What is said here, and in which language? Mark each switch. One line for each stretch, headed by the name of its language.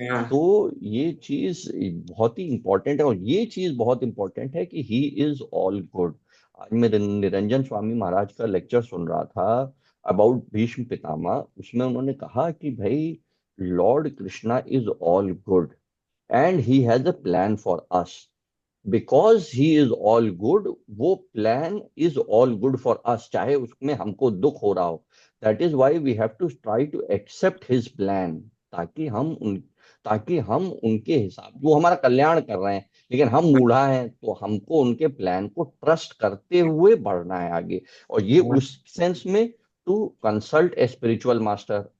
Hindi: तो ये चीज बहुत ही इंपॉर्टेंट है, और ये चीज बहुत इंपॉर्टेंट है कि
English: He is all good.
Hindi: आज मैं निरंजन स्वामी महाराज का लेक्चर सुन रहा था अबाउट भीष्म पितामह, उसमें उन्होंने कहा कि भाई
English: Lord Krishna is all good and he has a plan for us. Because he is all good, वो plan is all good for us,
Hindi: चाहे उसमें हमको दुख हो रहा हो।
English: That is why we have to try to accept his plan,
Hindi: ताकि हम उनके हिसाब, वो हमारा कल्याण कर रहे हैं, लेकिन हम मूढ़ा हैं, तो हमको उनके प्लान को ट्रस्ट करते हुए बढ़ना है आगे। और ये उस सेंस में to consult a spiritual master.